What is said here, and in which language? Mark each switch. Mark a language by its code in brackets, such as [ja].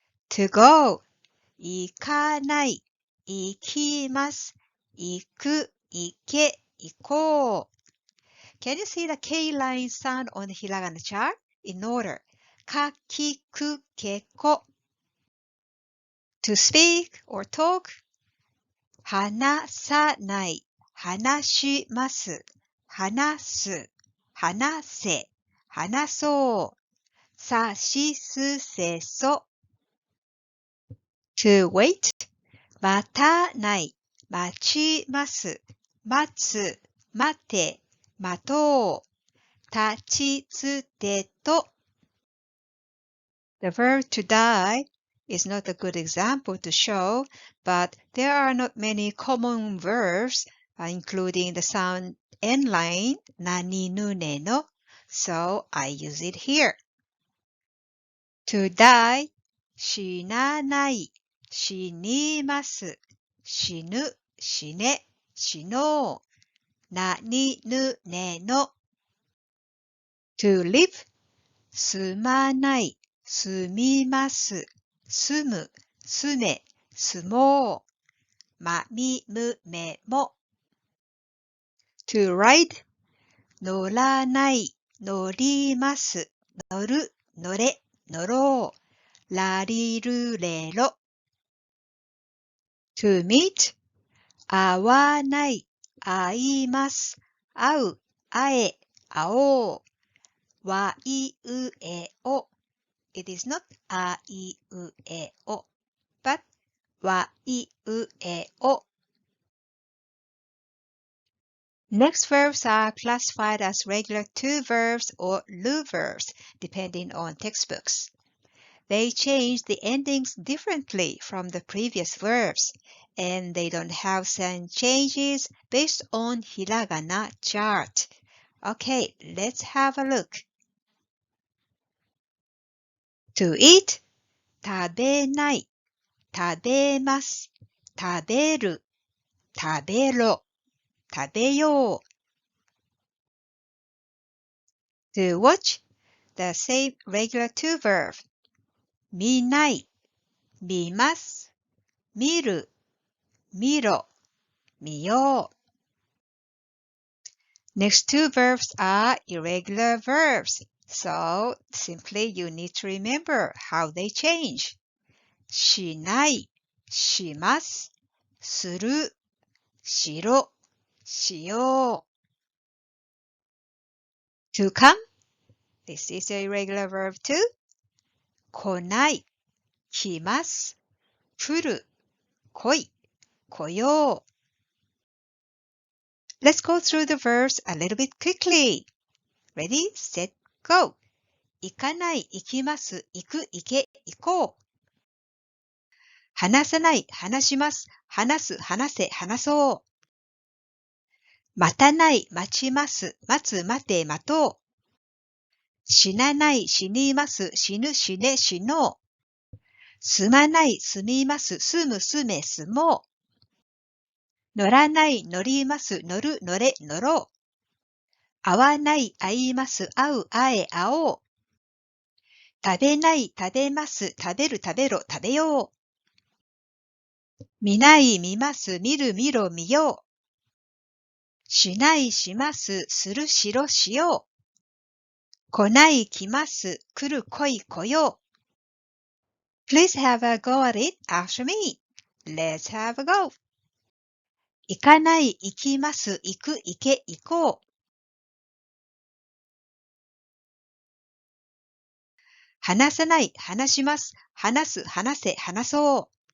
[en] To go [ja] 行かない、行きます、行く、行け、行こう。 [en] Can you see the K line sound on the hiragana chart? In order. [ja] か、き、く、け、こ。 [en] To speak or talk. [ja] 話さない、話します、話す、話せ、話そう。さしすせそ。 [en] To wait. [ja] 待たない、待ちます、待つ、待て、待とう、立ちつてと。 [en] The verb to die is not a good example to show, but there are not many common verbs, including the sound end line, [ja] 何ぬねの, [en] so I use it here. To die, [ja] 死なない、死にます、死ぬ、死ね、死のう、なにぬねの。 [en] To live [ja] 住まない、住みます、住む、住め、住もう、まみむめも。 [en] To ride [ja] 乗らない、乗ります、乗る、乗れ、乗ろう、らりるれろ。 [en] To meet [ja] 会わない、会います、会う、会え、会おう、わいうえお。 [en] It is not [ja] あいうえお、 [en] but [ja] わいうえお。 [en] Next verbs are classified as regular to verbs or lu verbs, depending on textbooks. They change the endings differently from the previous verbs, and they don't have same changes based on hiragana chart. Okay, let's have a look. To eat [ja] 食べない、食べます、食べる、食べろ、食べよう。 [en] To watch the same regular to verb. [ja] 見ない、見ます、見る、見ろ、見よう。 [en] Next two verbs are irregular verbs, so simply you need to remember how they change. [ja] しない、します、する、しろ、しよう。 [en] To come, this is a irregular verb too. [ja] 来ない、来ます、来る、来い、来よう。 [en] Let's go through the verbs a little bit quickly. Ready, set, go. [ja] 行かない、行きます、行く、行け、行こう。話さない、話します、話す、話せ、話そう。待たない、待ちます、待つ、待て、待とう。死なない、死にます、死ぬ、死ね、死のう。住まない、住みます、住む、住め、住もう。乗らない、乗ります、乗る、乗れ、乗ろう。会わない、会います、会う、会え、会おう。食べない、食べます、食べる、食べろ、食べよう。見ない、見ます、見る、見ろ、見よう。しない、します、する、しろ、しよう。来ない、来ます、来る、来い、来よう。 [en] Please have a go at it after me. Let's have a go. [ja] 行かない、行きます、行く、行け、行こう。話さない、話します、話す、話せ、話そう。